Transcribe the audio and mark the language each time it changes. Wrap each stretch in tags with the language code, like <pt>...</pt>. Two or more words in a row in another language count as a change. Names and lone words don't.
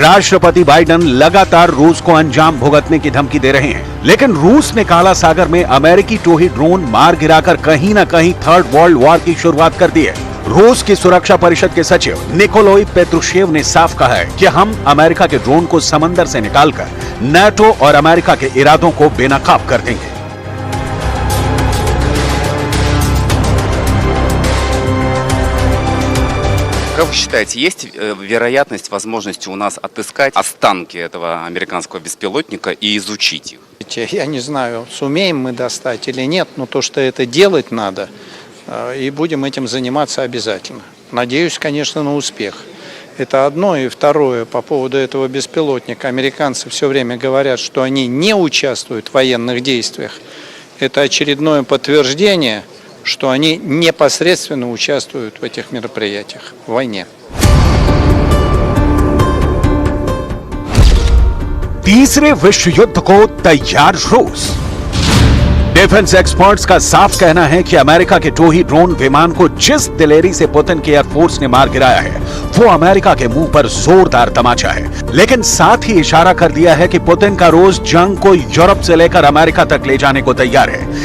<hi>राष्ट्रपति बाइडेन लगातार रूस को अंजाम भुगतने की धमकी दे रहे हैं, लेकिन रूस ने काला सागर में अमेरिकी टोही ड्रोन मार गिराकर कहीं न कहीं</hi> <en>third world war</en> <hi>की शुरुआत कर दी है। रूस की सुरक्षा परिषद के सचिव निकोलाई पेत्रुशेव ने साफ कहा है कि हम अमेरिका के ड्रोन को समंदर से निकालकर नाटो और अमेरिका के इरादों को बेनकाब कर देंगे।</hi> <ru>Как вы считаете, есть вероятность, возможности у нас отыскать останки этого американского беспилотника и изучить их? Я не знаю, сумеем мы достать или нет, но то, что это делать надо, и будем этим заниматься обязательно. Надеюсь, конечно, на успех. Это одно. И второе, по поводу этого беспилотника. Американцы все время говорят, что они не участвуют в военных действиях. Это очередное подтверждение, что они непосредственно участвуют в этих мероприятиях, в войне.</ru> <hi>तीसरे विश्व युद्ध को तैयार रूस।</hi> <en>defense experts</en> <hi>का साफ कहना है कि अमेरिका के टोही ड्रोन विमान को जिस दिलेरी से पुतिन की एयरफोर्स ने मार गिराया है वो अमेरिका के मुंह पर जोरदार तमाचा है, लेकिन साथ ही इशारा कर दिया है कि पुतिन का रूस जंग को यूरोप से लेकर अमेरिका तक ले जाने को तैयार है।</hi>